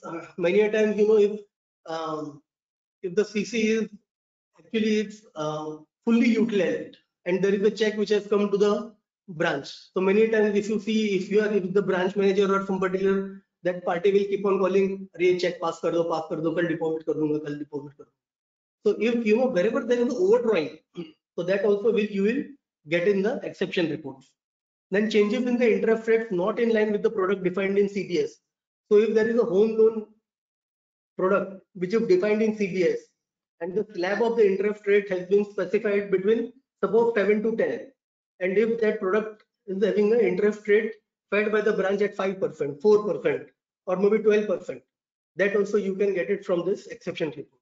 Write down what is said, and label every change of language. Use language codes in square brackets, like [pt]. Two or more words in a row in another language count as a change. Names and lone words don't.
[en] Many a times, if the CC is actually fully utilized and there is a check which has come to the branch. So many times if you see, if the branch manager or some particular that party will keep on calling, [hi] "अरे, चेक पास कर दो, कल डिपॉज़िट कर दूँगा, कल डिपॉज़िट कर दूँगा." [en] So if you know wherever there is overdrawing, so that also you will get in the exception reports. Then changes in the interest rates not in line with the product defined in CBS. So if there is a home loan product which is defined in CBS and the slab of the interest rate has been specified between suppose 7 to 10, and if that product is having an interest rate fed by the branch at 5%, 4%, or maybe 12%, that also you can get it from this exception report.